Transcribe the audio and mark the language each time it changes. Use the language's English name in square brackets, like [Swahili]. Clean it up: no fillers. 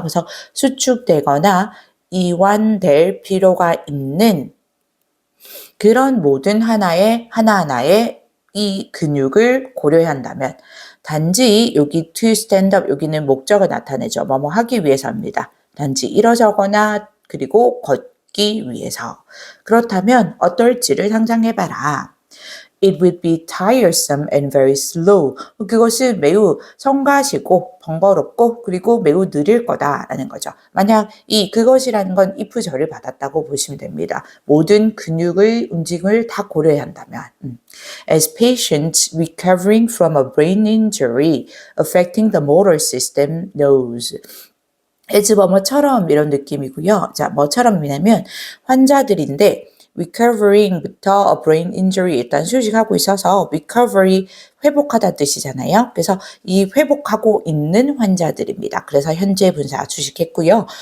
[Korean] 그래서 수축되거나 이완될 필요가 있는 그런 모든 하나하나의 이 근육을 고려해야 한다면 단지 여기 [English] to stand up [Korean] 여기는 목적을 나타내죠. 뭐뭐 하기 위해서입니다. 단지 일어서거나 그리고 걷기 위해서. 그렇다면 어떨지를 상상해봐라. [English] It would be tiresome and very slow. [Korean] 그것은 매우 성가시고 번거롭고 그리고 매우 느릴 거다라는 거죠. 만약 그것이라는 건 if절을 받았다고 보시면 됩니다. 모든 근육의 움직임을 다 고려해야 한다면. [English] As patients recovering from a brain injury affecting the motor system knows. [Korean] as 뭐뭐처럼 이런 느낌이고요. 자, 뭐처럼이냐면 환자들인데 recovering부터 [English] a brain injury [Korean] 일단 수식하고 있어서 recovery 회복하다 뜻이잖아요. 그래서 이 회복하고 있는 환자들입니다. 그래서 현재 분사 수식했고요.